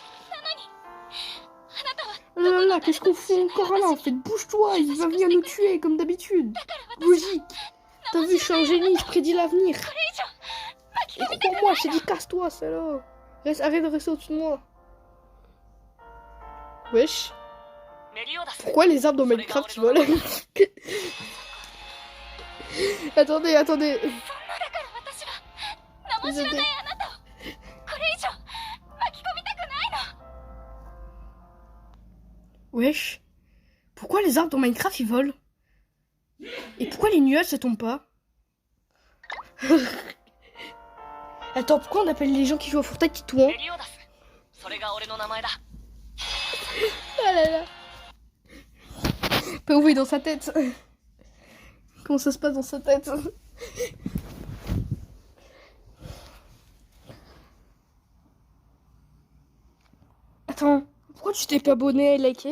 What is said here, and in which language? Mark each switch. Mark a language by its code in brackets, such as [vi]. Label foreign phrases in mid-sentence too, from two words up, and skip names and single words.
[fr] Oh là là, qu'est-ce qu'on fout encore là? En fait, bouge-toi, il va venir nous tuer comme d'habitude. Logique. T'as vu, je suis un génie, je prédis l'avenir. Et crois-moi, je t'ai dit casse-toi, celle-là. Arrête de rester au-dessus de moi. Wesh. メリオダス Pourquoi les arbres dans Minecraft ils volent? Attendez, attendez. [ja] そんなだから私は名も知らないあなたをこれ以上巻き込みたくないの [fr] Wesh. Pourquoi les arbres dans Minecraft ils volent? Et pourquoi les nuages ça tombe pas? Attends, pourquoi on appelle les gens qui jouent à Fortnite Titouan? [ja] メリオダスそれが俺の名前だ [fr] Ah là là. Pas ouvrir dans sa tête. Comment ça se passe dans sa tête? Attends, pourquoi tu t'es pas abonné et liké?